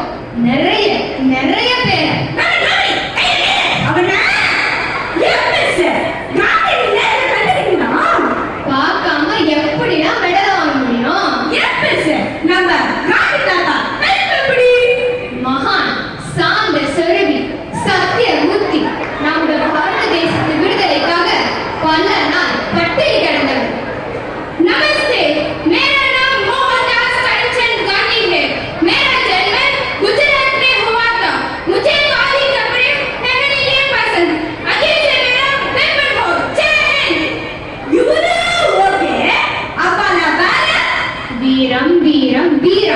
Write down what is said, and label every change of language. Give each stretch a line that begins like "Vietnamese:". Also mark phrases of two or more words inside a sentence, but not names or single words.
Tamil: நிறைய நிறைய பேர் பார்க்காம எப்படின்னா மெடல் வாங்க முடியும்? மகான், சாந்த சொருவி, சத்தியமூர்த்தி நம்முடைய பாரத தேசத்து விடுதலைக்காக பல நாள் பட்டினி கிடந்தவர். நமஸ்தே,
Hindi: मेरा नाम मोहनदास करमचंद गांधी है। मेरा जन्म गुजरात में हुआ था। मुझे काली कपड़े पहनने के पसंद। आगे से मेरा पेपर हो। जय हिंद।
Tamil: வீரம் வீரம் வீரம்.